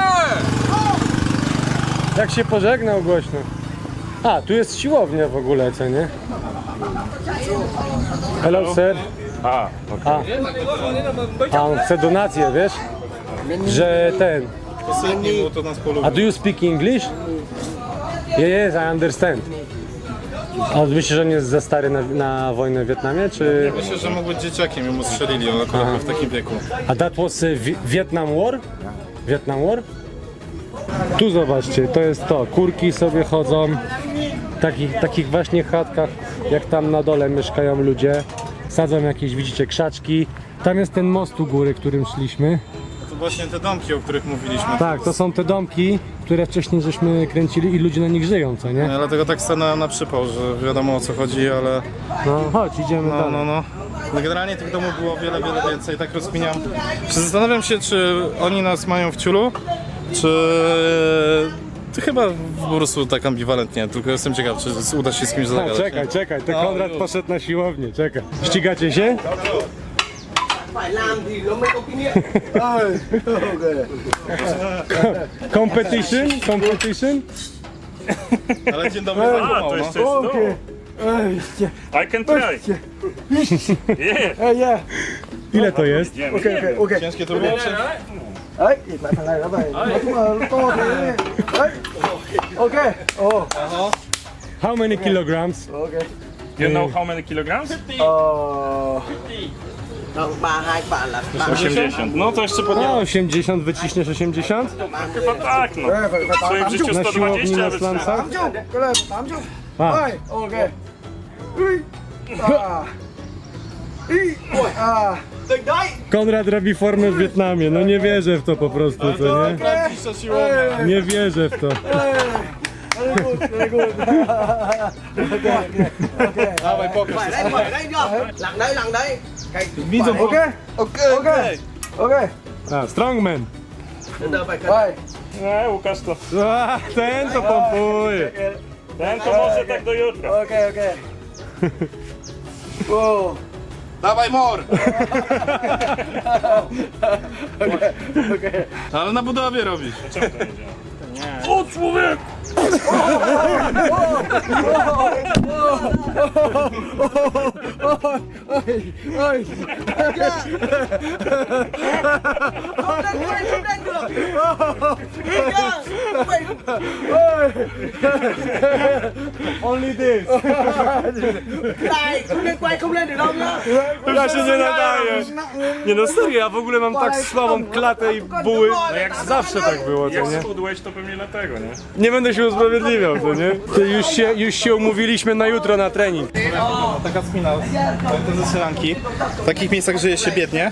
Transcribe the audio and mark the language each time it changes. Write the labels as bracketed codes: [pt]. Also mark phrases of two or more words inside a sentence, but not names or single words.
[pl] Jak się pożegnał głośno. A, tu jest siłownia w ogóle, co nie? [en] Hello sir. [pl] A, okej. A on chce donację, wiesz? Że ten. Posypnie było to nas A polubił. do [en] you speak English? Yes, I understand. [pl] A myślisz, że on jest za stary na wojnę w Wietnamie, czy... Myślę, że mógł być dzieciakiem, ją strzelili, on akurat był w takim wieku. [en] A that was Vietnam War? Vietnam War? [pl] Tu zobaczcie, to jest to. Kurki sobie chodzą. Takich właśnie chatkach, jak tam na dole mieszkają ludzie. Sadzą jakieś, widzicie, krzaczki. Tam jest ten most u góry, którym szliśmy. to właśnie te domki, o których mówiliśmy. Tak, to są te domki, które wcześniej żeśmy kręcili i ludzie na nich żyją, co nie? Ja dlatego tak stanąłem na przypał, że wiadomo o co chodzi, ale No chodź, idziemy dalej. no. Generalnie tych domów było wiele więcej, tak rozkminiam. Zastanawiam się, czy oni nas mają w ciulu, czy... To chyba po prostu tak ambiwalentnie, tylko jestem ciekaw, czy uda się z kimś zagadać. Czekaj, to Konrad poszedł na siłownię, czekaj. Ścigacie się? [vi] Phải làm thì nó mới có kinh nghiệm. [en] Competition? [pl] Ale dzień dobry, A, to jeszcze jest to. [en] I can try. [pl] Yeah. Ile to jest? Idziemy. ciężkie to było? [vi] Đấy, thì phải thằng này nó phải. Nói chung là nó to thế. Đấy. Ok. Ồ. [en] How many kilograms? Ok. You know how many kilograms? [vi] Không, 3-2 bạn là 80. [pl] No to jeszcze No, podniosę. 80, wyciśniesz 80? Chyba tak, no. phải W swoim życiu Na siłowni 120, na ale slamsach? 80. [vi] Cái này 80. A. Ơi, ok. Ui. À. Ý. Ui. À. Đỉnh đấy. [pl] Konrad robi formę w Wietnamie, no nie wierzę w to po prostu, co nie? Najbliższa siłownia. Nie wierzę w to. [en] Very good, very good. [pl] Dawaj, pokaż. [vi] Phải đây chưa? Lặng đấy. [pl] Widzą, ok? Ok, ok. Ok. A, strongman. Đây. Nie, Łukasz to. A, ten to pompuje. Ten to może tak do jutra. Ok, ok. Wow. Dawaj, mor! Ale na budowie robisz. Czemu to nie działa? O, człowiek! [vi] Ôi. Không lên được. [en] Only this. [vi] Này, không lên được đâu nhá. [pl] Ja się nie nadaję. Nie no serio, ja w ogóle mam tak słabą klatę i buły. No jak Zawsze tak było, co Jak nie? schudłeś, to pewnie dlatego, nie? Nie będę się usprawiedliwiał, co nie? Ty już się umówiliśmy na jutro na trening. Taka spina, to ze strzelanki. W takich miejscach żyje się biednie,